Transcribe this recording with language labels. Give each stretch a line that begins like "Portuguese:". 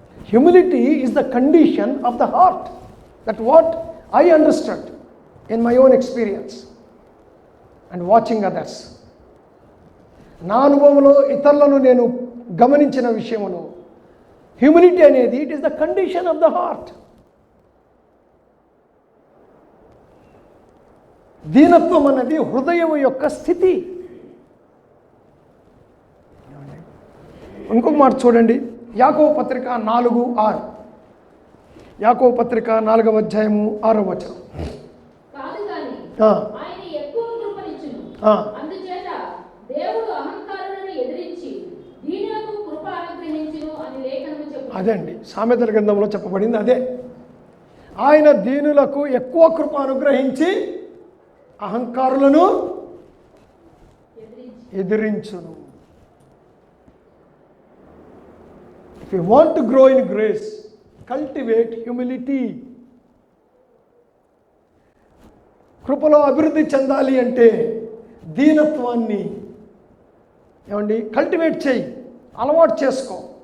English: Humility is the condition of the heart. That's what I understood in my own experience and watching others.
Telugu: నా అనుభవంలో ఇతరులను నేను గమనించిన విషయంలో హ్యూమిలిటీ అనేది
English: It is the condition of the heart.
Telugu: దీనత్వం అనేది హృదయం యొక్క స్థితి. ఇంకొక మాట చూడండి, యాకోబు పత్రిక 4:6. యాకోబు పత్రిక 4వ అధ్యాయము 6వ వచనం. కాదు గాని ఆయన ఎక్కువ కృపనిచ్చును, అందుచేత దేవుడు అహంకారులను ఎదిరించి దీనులకు కృప అనుగ్రహించును అని లేఖనము చెప్పును. అదండి సామెతల గ్రంథంలో చెప్పబడింది అదే. ఆయన దీనులకు ఎక్కువ కృప అనుగ్రహించి అహంకారులను ఎదిరించును.
English: If you want to grow in grace, cultivate humility.
Telugu: కృపలో అభివృద్ధి చెందాలి అంటే దీనత్వాన్ని ఏమండి కల్టివేట్ చేయి, అలవాటు చేసుకో.